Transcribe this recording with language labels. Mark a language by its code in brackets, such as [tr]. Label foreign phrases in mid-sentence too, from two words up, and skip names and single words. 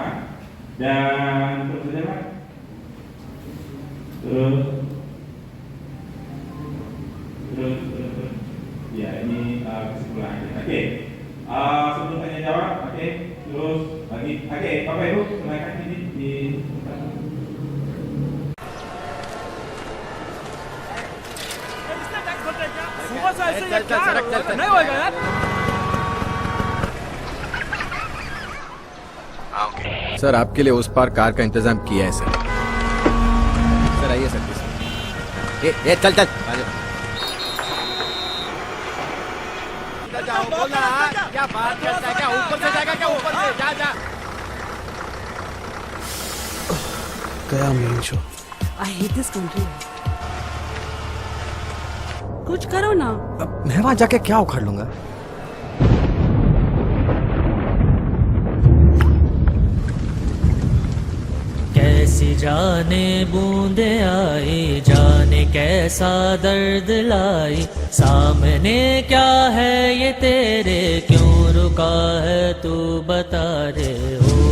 [id] Dan terus saja Pak. Terus. Ya ini kesimpulan. Oke. Sebelum tanya jawab, oke. Terus lagi. Oke, Bapak Ibu, silakan ini di. [hi] नहीं होगा यार। सर आपके लिए उस पार कार का इंतजाम किया है सर। सर आइए सर। चल चल। जाओ बोलना क्या बात करता है क्या ऊपर से जाएगा क्या ऊपर से जा जा गया [en] main show I hate this country. [hi] कुछ करो ना. अब मैं वहां जाके क्या उखाड़ लूंगा कैसी जाने बूंदे आई जाने कैसा दर्द लाई सामने क्या है ये तेरे क्यों रुका है तू बता रे हो